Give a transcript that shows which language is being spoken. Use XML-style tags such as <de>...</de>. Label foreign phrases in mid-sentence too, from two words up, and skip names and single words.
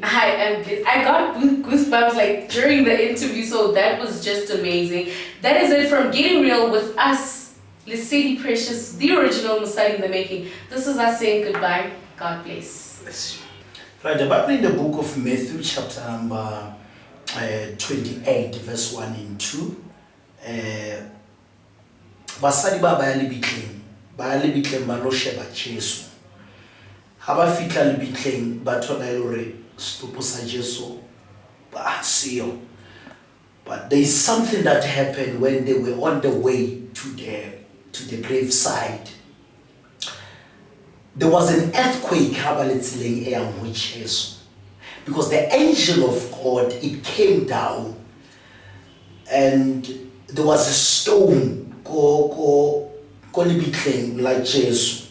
<en>I got goosebumps like during the interview, so that was just amazing. That is it from Getting Real with us, Lesedi Precious, the original Mosala in the making. This is us saying goodbye. God bless. Bless you. Right, the Bible in the book of Matthew, chapter number 28, verse 1 and 2.</en> <st>Basadi ba ya lebitleng ba lo sheba Jesu. Ha ba fitla lebitleng ba thola hore stopo sa Jesu ba siyo.</st> <en>But there is something that happened when they were on the way to the graveside. There was an earthquake because the angel of God, it came down and there was a stone like Jesus.</en>